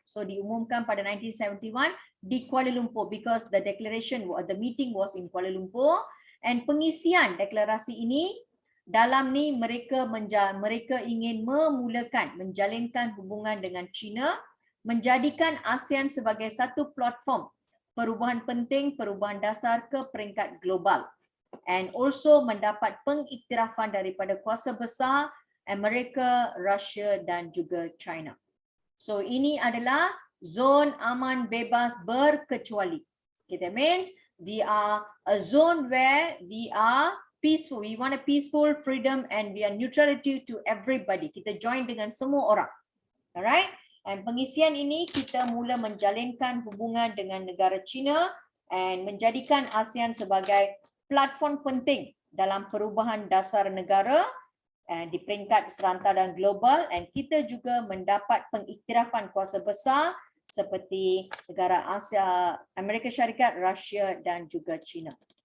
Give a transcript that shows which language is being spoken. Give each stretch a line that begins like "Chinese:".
Malay: So diumumkan pada 1971 di Kuala Lumpur
English: because the declaration, the meeting was in Kuala Lumpur,
Malay: and pengisian deklarasi ini dalam ni mereka ingin menjalinkan hubungan dengan China, menjadikan ASEAN sebagai satu platform perubahan penting, perubahan dasar ke peringkat global, and also mendapat pengiktirafan daripada kuasa besar Amerika, Russia dan juga China. So ini adalah zon aman, bebas, berkecuali.
English: Okay, that means we are a zone where we are peaceful. We want a peaceful, freedom and we are neutrality to everybody.
Malay: Kita join dengan semua orang. Alright? And pengisian ini kita mula menjalinkan hubungan dengan negara China and menjadikan ASEAN sebagai platform penting dalam perubahan dasar negara di peringkat serantau dan global, and kita juga mendapat pengiktirafan kuasa besar seperti negara Asia, Amerika Syarikat, Rusia dan juga China.